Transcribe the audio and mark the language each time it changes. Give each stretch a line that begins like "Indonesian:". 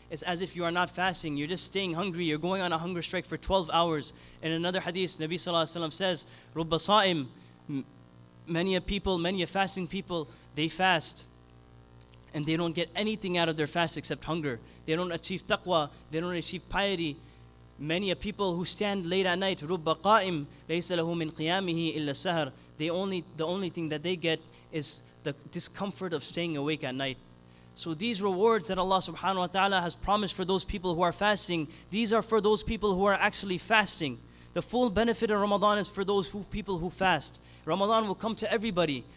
English: It's as if you are not fasting, you're just staying hungry, you're going on a hunger strike for 12 hours. In another hadith, Nabi sallallahu alaihi wasallam says, Rubba sa'im, many fasting people, they fast and they don't get anything out of their fast except hunger. They don't achieve taqwa, they don't achieve piety. Many people who stand late at night,
Arabic: رُبَّ قَائِمٍ لَيْسَ لَهُ مِنْ قِيَامِهِ إِلَّا السَّهَرِ.
English: The only thing that they get is the discomfort of staying awake at night. So these rewards that Allah subhanahu wa ta'ala has promised for those people who are fasting, these are for those people who are actually fasting. The full benefit of Ramadan is for those people who fast. Ramadan will come to everybody.